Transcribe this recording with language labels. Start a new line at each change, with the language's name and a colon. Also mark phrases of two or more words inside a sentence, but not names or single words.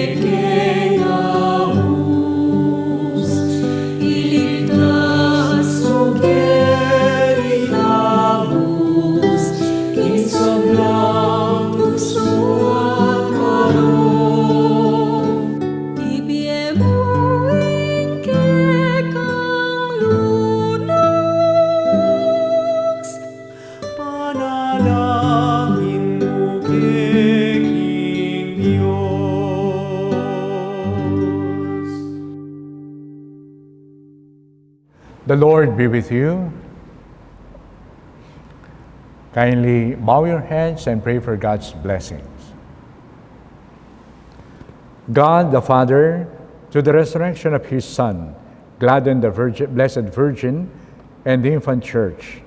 Pampanga: kekengabus, iligtas mo kerikabus, king sablang tukso at marong, ibiyemo ikekang lunas, panalangin mo keking Diyos.
English: The Lord be with you. Kindly bow your heads and pray for God's blessings. God the Father, to the resurrection of His Son, gladden the Blessed Virgin and the infant Church.